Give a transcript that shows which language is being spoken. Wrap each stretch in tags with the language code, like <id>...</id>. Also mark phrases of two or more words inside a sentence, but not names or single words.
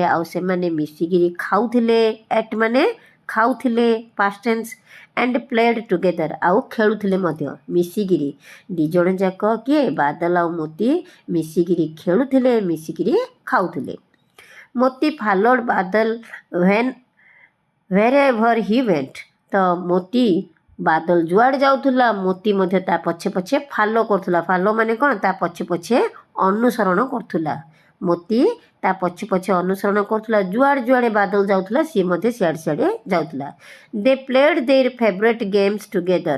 <or>ଆଉ ସେମାନେ ମିଶିକିରି ଖାଉଥିଲେ, ଏଟ୍ ମାନେ ଖାଉଥିଲେ</or> <en>past tense, and played together</en> <or>ଆଉ ଖେଳୁଥିଲେ ମଧ୍ୟ ମିଶିକିରି। ଦୁଇ ଜଣ ଯାକ କିଏ? ବାଦଲ ଆଉ ମୋତି ମିଶିକିରି ଖେଳୁଥିଲେ, ମିଶିକିରି ଖାଉଥିଲେ।</or> <en>Moti followed Badal wherever he went।</en> <or>ତ ମୋତି ବାଦଲ ଯୁଆଡ଼େ ଯାଉଥିଲା ମୋତି ମଧ୍ୟ ତା ପଛେ ପଛେ ଫାଲୋ କରୁଥିଲା। ଫାଲୋ ମାନେ କ'ଣ? ତା ପଛେ ପଛେ ଅନୁସରଣ କରୁଥିଲା। ମୋତି ତା ପଛେ ପଛେ ଅନୁସରଣ କରୁଥିଲା। ଯୁଆଡ଼େ ଯୁଆଡ଼େ ବାଦଲ ଯାଉଥିଲା ସିଏ ମଧ୍ୟ ସିଆଡ଼େ ସିଆଡ଼େ ଯାଉଥିଲା।</or> <en>They played their favourite games together.</en>